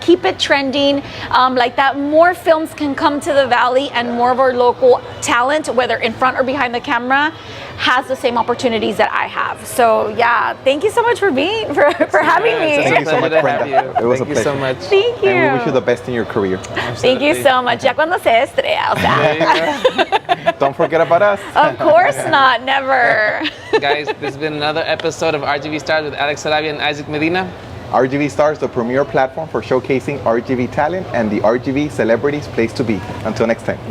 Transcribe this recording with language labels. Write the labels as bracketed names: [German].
[English] Keep it trending, like that. More films can come to the Valley, and more of our local talent, whether in front or behind the camera, has the same opportunities that I have. So yeah, thank you so much for having me. Thank you so much, Brenda. It was a pleasure. Thank you so much. Thank you. And we wish you the best in your career. Thank you so much. [Spanish] Ya cuando se estrella, o sea. [English] Don't forget about us. Of course not, never. Guys, this has been another episode of RGV Stars with Alex Sarabia and Isaac Medina. RGV Stars, the premier platform for showcasing RGV talent and the RGV celebrities place to be. Until next time.